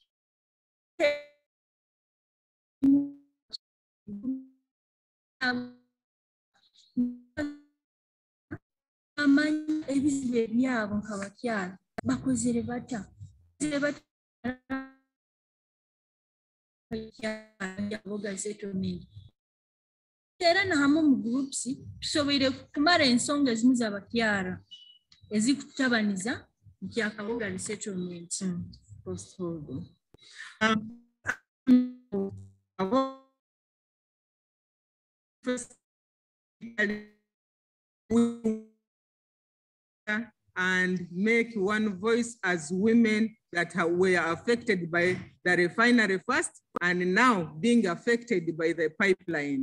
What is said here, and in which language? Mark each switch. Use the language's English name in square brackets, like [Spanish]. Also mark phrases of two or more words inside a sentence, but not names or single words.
[Nyoro] amanyi ebizibu ebyabo nk'abakyala bakozere bata era na hamu mu groups tusobole kumara ensonga ezimu z'abakyala ezikutabaniza Kaboga resettlement. [English] And make one voice as women that were affected by the refinery first and now being affected by the pipeline.